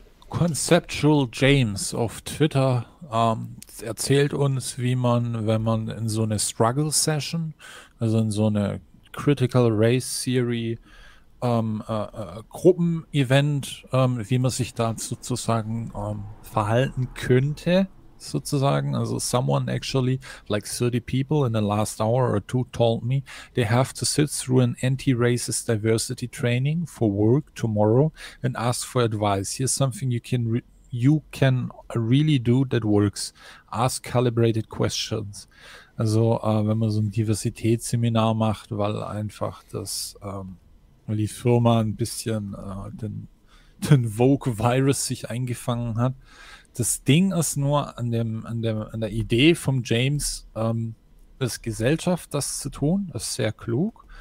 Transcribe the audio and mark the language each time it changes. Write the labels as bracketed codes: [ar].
[de] Conceptual James auf Twitter erzählt uns, wie man, wenn man in so eine Struggle Session, also in so eine Critical Race Theory Gruppen-Event, wie man sich da sozusagen verhalten könnte, sozusagen. [en] Also someone actually, like 30 people in the last hour or two told me, they have to sit through an anti-racist diversity training for work tomorrow and ask for advice. Here's something you can really do that works. Ask calibrated questions. [de] Also wenn man so ein Diversitätsseminar macht, weil einfach das weil die Firma ein bisschen den Vogue-Virus sich eingefangen hat. Das Ding ist nur an der Idee von James, als Gesellschaft das zu tun, ist sehr klug.